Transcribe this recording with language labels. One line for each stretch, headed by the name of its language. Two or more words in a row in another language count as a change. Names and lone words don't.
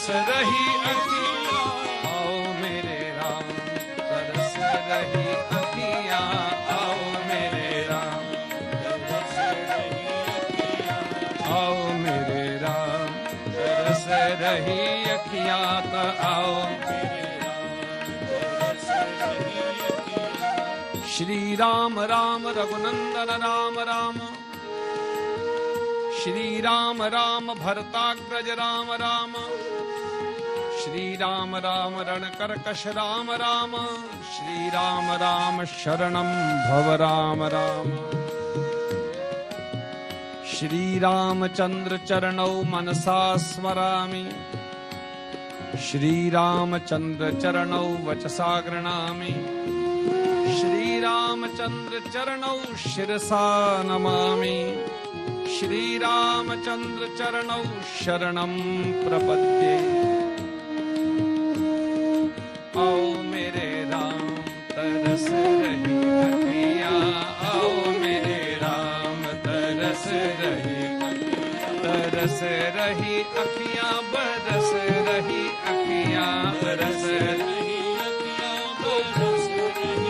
Hindi: रही अखियां, आओ मेरे राम तरस रही अखियां, आओ मेरे राम तरस रही अखियां, आओ मेरे राम तरस रही अखियां, तो आओ मेरे राम तरस रही अखियां।
Sanskrit: श्री राम राम रघुनंदन राम राम, श्री राम राम भरताग्रज राम राम, श्री राम राम रणकर्कश राम राम, श्री राम राम शरणं भव राम राम। श्री रामचंद्र चरणौ मनसा स्मरामि, श्री रामचंद्र चरणौ वचसा गृह्णामि, श्री रामचंद्र चरणौ शिरसा नमामि, श्री रामचंद्र चरणौ शरणं प्रपद्ये।
Hindi: आओ मेरे राम तरस रही अखियां, आओ मेरे राम तरस रही अखियां, बरस रही अखियां, बरस रही अखियां, बरस रही।